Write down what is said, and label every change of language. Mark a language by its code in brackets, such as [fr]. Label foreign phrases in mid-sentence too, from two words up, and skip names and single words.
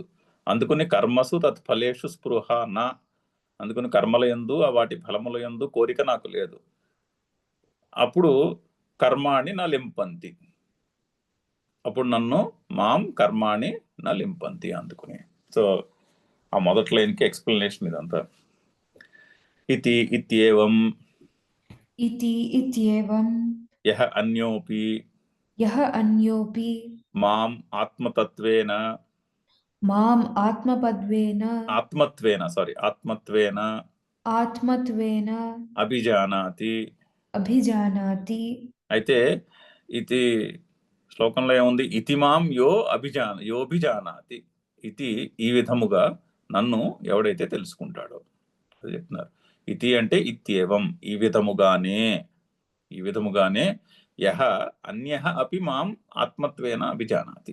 [te] అందుకని [sa] కర్మసు తత్ఫలేషు స్పృహ నా, [te] అందుకని కర్మల యందు వాటి ఫలముల యందు కోరిక నాకు లేదు. అప్పుడు [sa] కర్మాణి నా లింపంతి, [te] అప్పుడు నన్ను [sa] మాం కర్మాణి నా లింపంతి [te] అందుకుని. సో ఆ మొదటి లైన్కి ఎక్స్ప్లెనేషన్ ఇదంతా. [sa] ఇతి ఇత్యేవం इति इत्येवं యః అన్యోపి यः अन्योऽपि మాం ఆత్మతత్వేన माम् आत्मत्वेन आत्मत्वेन అభిజానాతి. अभिजानाति. [te] అయితే ఇది శ్లోకంలో ఏముంది? [sa] ఇతి మాం యోభిజానాతి. [te] ఇది ఈ విధముగా నన్ను ఎవడైతే తెలుసుకుంటాడో అది చెప్తున్నారు. ఇతి అంటే ఇత్యేవం, ఈ విధముగానే [sa] యహ అన్యః అపి మాం ఆత్మత్వేన అభిజానాతి.